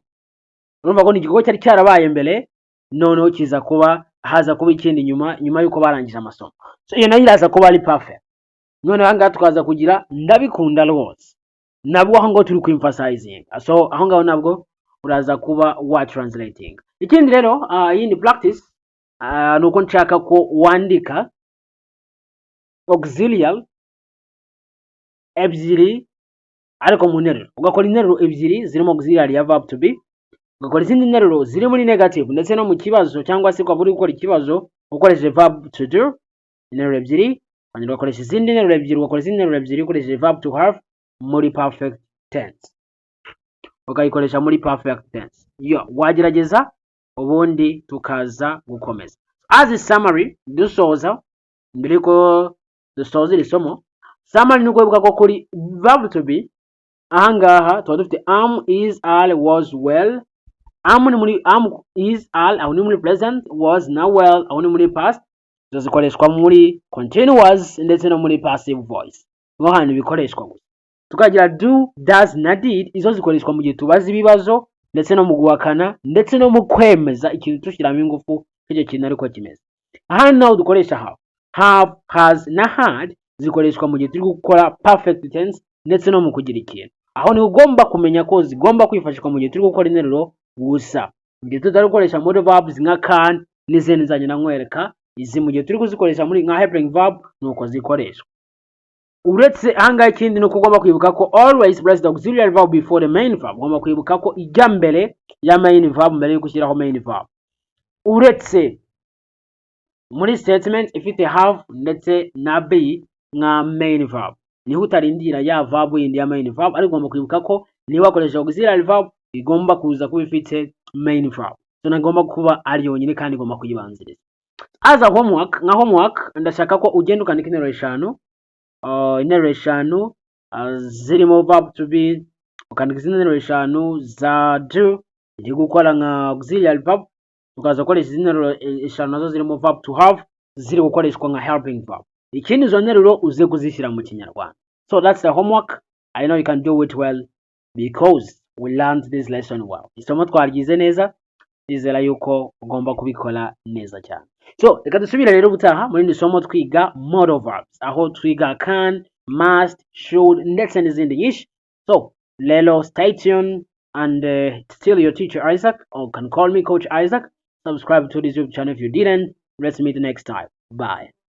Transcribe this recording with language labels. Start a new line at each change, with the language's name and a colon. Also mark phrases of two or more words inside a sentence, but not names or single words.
Kinyarwanda: Urumva ko ni igikorwa cyari cyarabaye mbere, noneho kiza kuba haza kuba ikindi nyuma yuko barangije amasomo. So iyo nayo iraza kuba ari perfect. Noneho ahangaha tukaza kugira ndabikunda rwose. Nabwo aho ngaho turi ku-emphasizing. So aho ngaho nabwo uraza kuba wa translating. Ikindi rero yindi practice nuko nshaka ko wandika auxiliary ebyiri ariko mu nteruro. Ugakora interuro ebyiri zirimo auxiliary ya
English: verb to be,
Kinyarwanda: ugakora izindi nteruro ziri muri negative ndetse no mu kibazo cyangwa se kwa buri gukora ikibazo ukoresheje
English: verb to do,
Kinyarwanda: interuro ebyiri, hanyuma ugakoresha izindi nteruro ebyiri, ugakora izindi nteruro ebyiri ukoresheje
English: verb to have
Kinyarwanda: muri
English: perfect tense.
Kinyarwanda: Ukayikoresha muri
English: perfect tense.
Kinyarwanda: Wagerageza ubundi tukaza gukomeza.
English: As a summary,
Kinyarwanda: dusoza mbere ko dusoza iri somo. summary ni ukwibuka ko kuri
English: verb to be
Kinyarwanda: ahangaha tuba dufite
English: am, is, are, was, well. Am is, are
Kinyarwanda: aho ni muri present, was na well aho ni muri past. Zo zikoreshwa muri continuous ndetse no muri
English: passive voice,
Kinyarwanda: niho hantu bikoreshwa gusa. Tukagira do, does na did, izo zikoreshwa mu gihe tubaza ibibazo ndetse no mu guhakana ndetse no mu kwemeza ikintu tushyiramo ingufu icyo kintu ariko kimeze. Ahandi naho dukoresha have, has na had zikoreshwa mu gihe turi gukora
English: perfect tense
Kinyarwanda: ndetse no mu kugira ikintu. Aho ni ugomba kumenya ko zigomba kwifashishwa mu gihe turi gukora interuro gusa. Mu gihe tutari gukoresha muri verbs nka can n'izindi nzanye na nkwereka, izi mu gihe turi kuzikoresha muri nka
English: helping verb
Kinyarwanda: nuko zikoreshwa. Uretse ahangaha ikindi nuko ugomba kwibuka ko
English: always place the auxiliary verb before the main verb.
Kinyarwanda: Ugomba kwibuka ko ijya mbere ya
English: main verb
Kinyarwanda: mbere yo gushyiraho
English: main verb.
Kinyarwanda: Uretse muri statement ifite have ndetse na be nka
English: main verb,
Kinyarwanda: niho utarindira ya verb yindi ya
English: main verb,
Kinyarwanda: ariko ugomba kwibuka ko niba wakoresha
English: auxiliary verb
Kinyarwanda: igomba kuza kuba ifite
English: main verb,
Kinyarwanda: so nagomba kuba ari yonyine kandi igomba kuyibanziriza.
English: As a homework,
Kinyarwanda: nka homework ndashaka ko ugenda ukandika interuro eshanu zirimo
English: verb to be,
Kinyarwanda: ukandika izindi interuro eshanu za do iri gukora nka
English: auxiliary verb,
Kinyarwanda: tukaza gukoresha izindi interuro eshanu nazo zirimo
English: verb to have
Kinyarwanda: ziri gukoreshwa nka
English: helping verb.
Kinyarwanda: Ikindi izo nteruro uze kuzishyira mu Kinyarwanda.
English: So that's the homework. I know you can do it well because we learned this lesson well.
Kinyarwanda: Isomo twaryize neza, nizera yuko ugomba kubikora neza cyane. So reka dusubire rero ubutaha muri isomo twiga
English: modal verbs,
Kinyarwanda: aho twiga
English: can, must, should
Kinyarwanda: ndetse n'izindi nyinshi.
English: So lelo stay tuned and still your teacher Isaac, or can call me Coach Isaac. Subscribe to this YouTube channel if you didn't. Let's meet next time. Bye.